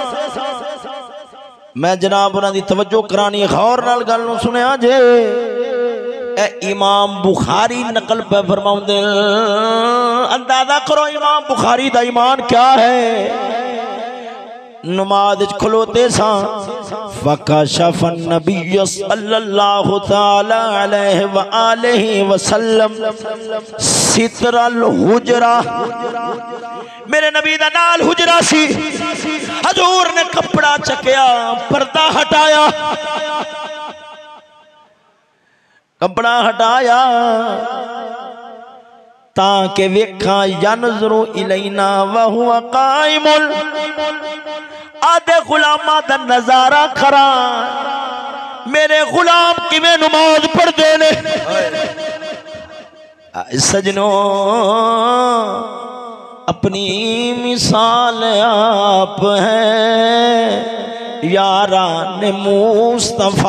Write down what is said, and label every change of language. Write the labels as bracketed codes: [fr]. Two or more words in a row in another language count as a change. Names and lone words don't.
[pa] میں جناب اوہناں دی توجہ کرانی، غور نال گل نوں سنے جے. امام بخاری نقل پے فرماؤندے، اندازہ کرو امام بخاری دا ایمان کیا ہے. نماز کھلوتے ساں [ar] فكشف النبي صلى الله تعالى عليه وآله وسلم ستر الحجرة. [pa] میرے نبی دا نال حجرہ سی، حضور نے کپڑا چکیا، پردہ ہٹایا، کپڑا ہٹایا تاکہ ویکھاں [ar] ينظر إلينا وهو قائم. [pa] آدھے غلاماں دا نظارہ کراں، میرے غلام کِویں نماز پڑھدے نے. سجنو اپنی مثال آپ ہے یارا نے مصطفیٰ.